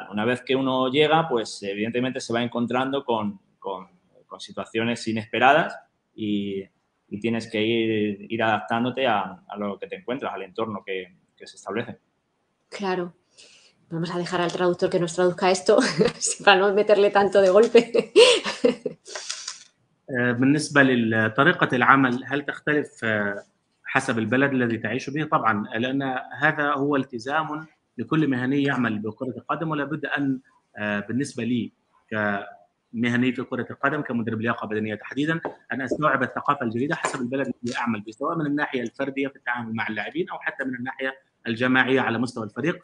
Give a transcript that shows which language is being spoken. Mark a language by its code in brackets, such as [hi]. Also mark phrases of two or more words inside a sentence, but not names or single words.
[es] Una vez que uno llega, pues evidentemente se va encontrando con situaciones inesperadas y tienes que ir adaptándote a lo que te encuentras, al entorno que se establece. Claro. Vamos a dejar al traductor que nos traduzca esto para no meterle tanto de golpe. [ar] بالنسبة لطريقة العمل هل تختلف حسب البلد الذي تعيش به؟ طبعا، لأن هذا هو التزام لكل مهني يعمل بكرة القدم، ولا بد أن بالنسبة لي كمهني في كرة القدم كمدرب لياقة بدنية تحديدا أن أستوعب الثقافة الجديدة حسب البلد الذي أعمل به، سواء من الناحية الفردية في التعامل مع اللاعبين أو حتى من الناحية الجماعية على مستوى الفريق.